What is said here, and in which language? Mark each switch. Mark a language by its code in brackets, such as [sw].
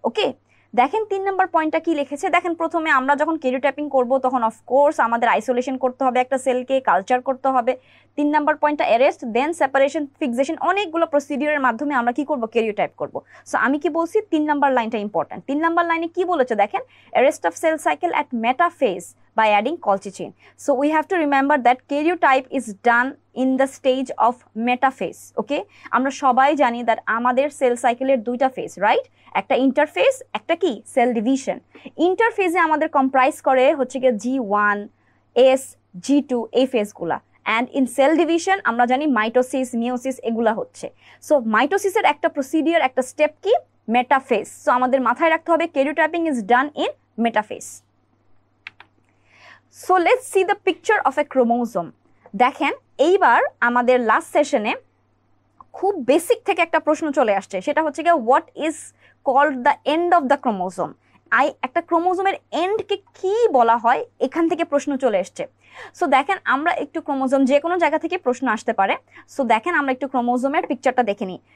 [bn] ওকে, দেখেন 3 নাম্বার পয়েন্টটা কি লিখেছে। দেখেন প্রথমে আমরা যখন ক্যারিওটাইপিং করব তখন অফকোর্স আমাদের আইসোলেশন করতে হবে, একটা সেলকে কালচার করতে হবে। 3 নাম্বার পয়েন্টটা অ্যারেস্ট, দেন সেপারেশন, ফিক্সেশন, অনেকগুলো প্রসিডিউরের মাধ্যমে আমরা কি করব? ক্যারিওটাইপ করব। সো আমি কি বলছি? 3 নাম্বার লাইনটা ইম্পর্টেন্ট। 3 নাম্বার লাইনে কি বলেছে দেখেন, [en] Arrest of cell cycle at metaphase by adding colchicine. So we have to remember that karyotype is done in the stage of metaphase. [bn] Okay, আমরা সবাই জানি that আমাদের সেল সাইকেলের দুইটা ফেজ, রাইট? একটা ইন্টারফেজ, একটা কি সেল ডিভিশন। ইন্টারফেজে আমাদের কম্প্রাইজ করে হচ্ছে গিয়ে G1, S, G2 এই ফেজগুলা। অ্যান্ড ইন সেল ডিভিশন আমরা জানি মাইটোসিস, মিওসিস এগুলা হচ্ছে। সো মাইটোসিসের একটা প্রসিডিওর, একটা স্টেপ কি? মেটাফেজ। সো আমাদের মাথায় রাখতে হবে [en] karyotyping is done in metaphase. So let's see the picture of a chromosome. [bn] দেখেন এইবার আমাদের লাস্ট সেশনে খুব বেসিক থেকে একটা প্রশ্ন চলে আসছে, সেটা হচ্ছে গিয়ে [en] What is called the end of the chromosome. [bn] একটা ক্রোমোজোমের এন্ডকে কি বলা হয়, এখান থেকে প্রশ্ন চলে এসছে। সো দেখেন আমরা একটু ক্রোমোজোম, যে কোনো জায়গা থেকে প্রশ্ন আসতে পারে। সো দেখেন আমরা একটু ক্রোমোজোমের পিকচারটা দেখে নিই।